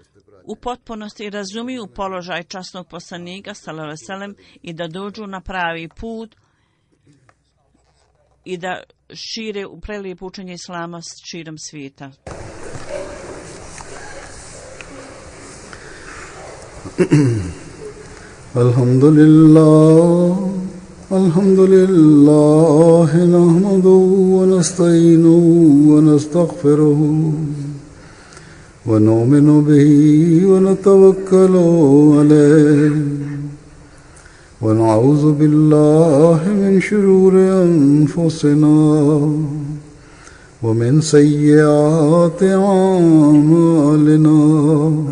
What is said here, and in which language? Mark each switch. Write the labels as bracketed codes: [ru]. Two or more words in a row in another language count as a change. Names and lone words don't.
[bs] u potpunosti razumiju položaj časnog poslanika [ar] صلى الله عليه وسلم [bs] i da dođu na pravi put i da šire prelijepo učenje islama širom svijeta. [ar] الحمد لله نحمده ونستعينه و نستغفره ونؤمن به ونتوكل عليه ونعوذ بالله من شرور أنفسنا ومن سيئات أعمالنا.